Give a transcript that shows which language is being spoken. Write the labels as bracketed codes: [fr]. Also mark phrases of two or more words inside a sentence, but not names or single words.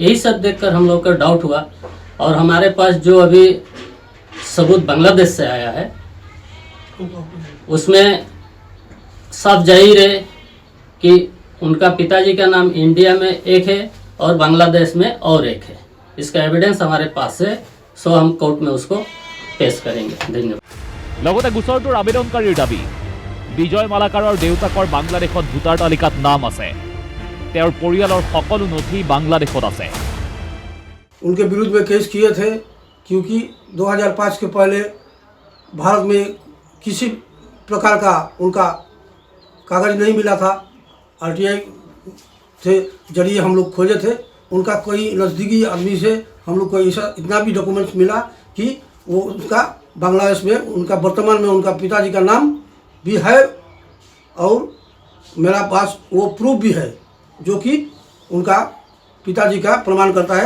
[hi] यही सब देखकर हम लोग का डाउट हुआ। और हमारे पास जो अभी सबूत बांग्लादेश से आया है उसमें साफ जाहिर है कि उनका पिताजी का नाम इंडिया में एक है और बांग्लादेश में और एक है। इसका एविडेंस हमारे पास है, सो हम कोर्ट में उसको पेश करेंगे। धन्यवाद। [as] লগতে গোচৰটোৰ আবেদনকাৰীৰ দাবী বিজয় মালাকাৰৰ দেউতাকৰ বাংলাদেশত ভোটাৰ তালিকাত নাম আছে, তেওঁৰ পৰিয়ালৰ সকলো নথি বাংলাদেশত আছে। [hi] उनके विरुद्ध में केस किए थे क्योंकि 2005 के पहले भारत में किसी प्रकार का उनका कागज नहीं मिला था। आरटीआई से जरिए हम लोग खोजे थे। उनका कोई नज़दीकी आदमी से हम लोग को ऐसा इतना भी डॉक्यूमेंट्स मिला कि वो उसका बांग्लादेश में उनका वर्तमान में उनका पिताजी का नाम भी है और मेरा पास वो प्रूफ भी है जो कि उनका पिताजी का प्रमाण करता है।